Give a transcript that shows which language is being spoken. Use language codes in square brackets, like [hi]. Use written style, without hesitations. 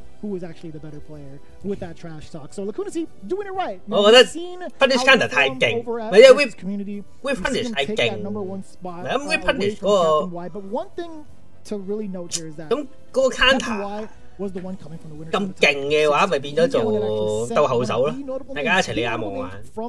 [en] Who is actually the better player with that trash talk? So Lacuna C doing it right. [yue] 我覺得 punish counter 太勁，唔係因為 whip punish 太勁，咁 whip punish 嗰個。 [en] But one thing to really note here is that [yue] 咁嗰個 counter 咁勁嘅話，咪變咗做鬥後手咯，大家一齊你眼望眼。